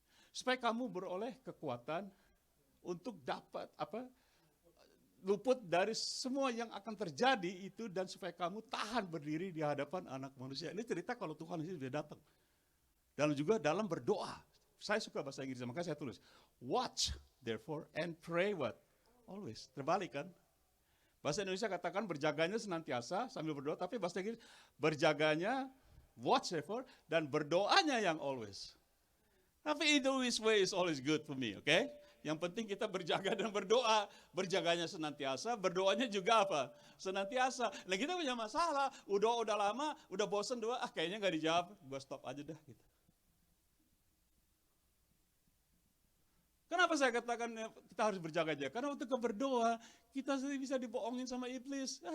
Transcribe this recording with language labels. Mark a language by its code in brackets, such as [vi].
[id] Supaya kamu beroleh kekuatan untuk dapat luput dari semua yang akan terjadi itu dan supaya kamu tahan berdiri di hadapan anak manusia. Ini cerita kalau Tuhan Yesus sudah datang. Dan juga dalam berdoa. Saya suka bahasa Inggris, makanya saya tulis. [en] Watch, therefore, and pray what? [id] Always. Terbalik kan? Bahasa Indonesia katakan berjaganya senantiasa sambil berdoa, tapi bahasa Inggris berjaganya, [en] watch therefore, [id] dan berdoanya yang always. [en] Tapi either way is always good for me, oke? Okay? [id] Yang penting kita berjaga dan berdoa. Berjaganya senantiasa, berdoanya juga apa? Senantiasa. Nah kita punya masalah, udah lama, udah bosen doa, kayaknya gak dijawab, gue stop aja dah. Gitu. Kenapa saya katakan kita harus berjaga-jaga? Karena waktu kita berdoa, kita bisa dibohongin sama iblis.